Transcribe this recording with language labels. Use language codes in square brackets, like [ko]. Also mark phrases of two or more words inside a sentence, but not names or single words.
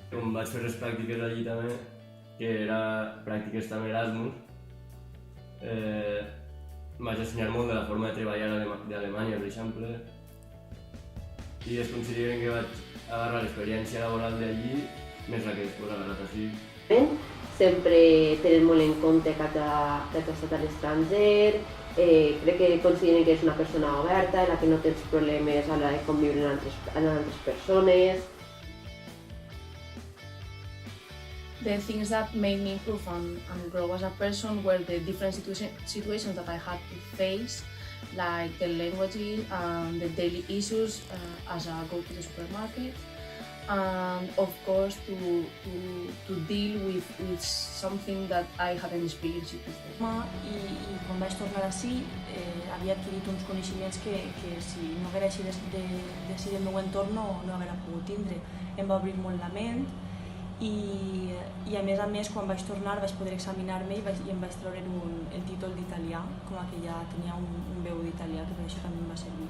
[ca] Com vaig fer les pràctiques allí també, que era pràctiques també Erasmus, vaig ensenyar molt de la forma de treballar d'Alemanya, per exemple, i es consideren que vaig agarrar l'experiència laboral d'allí més la que després he agarrat així. Sempre tenen molt en compte que has estat a l'estranger, crec que consideren que és una persona oberta, en la que no tens problemes a l'hora de conviure amb altres persones. [en] The things that made me improve and grow as a person were the different situations that I had to face, like the languages and the daily issues as I go to the supermarket, and of course to deal with something that I hadn't experienced before. [ca] I quan vaig tornar així havia adquirit uns coneixements que si no haguera així del meu entorn no haguera pogut tindre. Em va obrir molt la ment i a més quan vaig tornar vaig poder examinar-me i em vaig treure el títol d'italià, com que ja tenia un veu d'italià, que per això també em va servir.